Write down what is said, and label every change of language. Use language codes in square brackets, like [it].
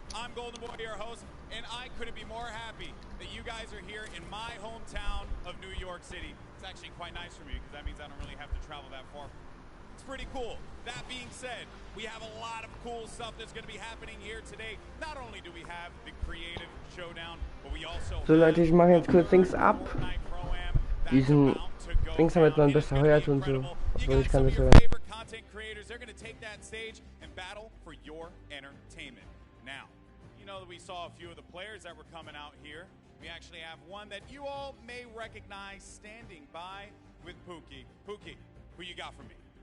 [en] I'm Golden Boy, your host, and I couldn't be more happy that you guys are here in my hometown of New York City. It's actually quite nice for me because that means I don't really have to travel that far. It's pretty cool. That being said, we have a lot of cool stuff that's going to be happening here today. Not only do we have the creative showdown, but we also [de] So Leute, ich mache jetzt kurz Dings ab. Diesen Dings, damit man besser hört und so. Also ich kann das hören. [en] They're going to take that stage and battle for your entertainment. Now, you know that we saw a few of the players that were coming out here. We actually have one that you all may recognize standing by with Pookie. Pookie, who you got for me?